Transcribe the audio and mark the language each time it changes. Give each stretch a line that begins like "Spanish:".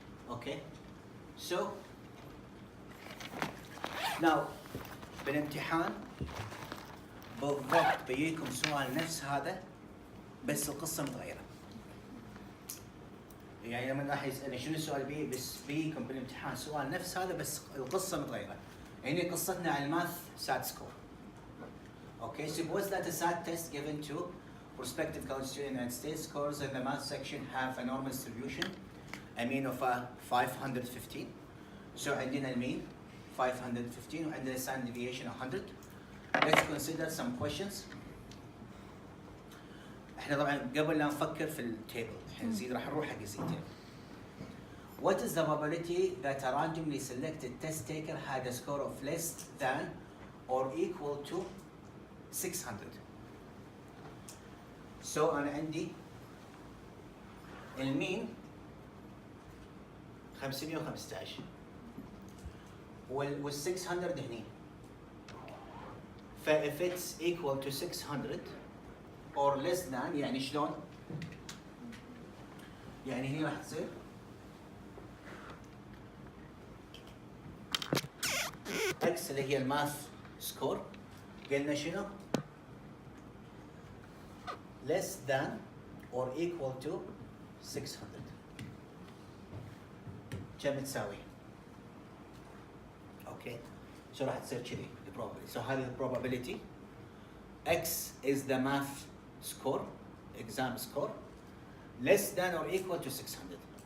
Arabic: اوكي
English: so now
Arabic: بالامتحان بالضبط بيجيكم سؤال نفس هذا بس القصه متغيره. يعني لما راح يسالني شنو السؤال بس بيجيكم بالامتحان سؤال نفس هذا بس القصه متغيره. يعني قصتنا على الماث سات سكور.
English: Okay, suppose that a SAT test given to prospective college students in the United States scores in the math section have a normal distribution, a mean of 515.
Arabic: So عندنا المين 515 وعندنا standard deviation 100.
English: Let's consider some questions.
Arabic: احنا طبعا قبل لا نفكر في التيبل الحين نزيد راح نروح حق الزي تيبل.
English: What is the probability that a randomly selected test taker had a score of less than or equal to 600.
Arabic: So أنا عندي المين 515 وال 600 هني. ف
English: if it's equal to 600 or less than
Arabic: يعني شلون؟ يعني هني راح تصير x اللي هي الماث سكور قلنا شنو؟
English: less than or equal to 600.
Arabic: كم تساوي؟ اوكي شو راح تصير كذي probability.
English: So
Arabic: هذه
English: probability x is the math score exam score less than or equal to 600.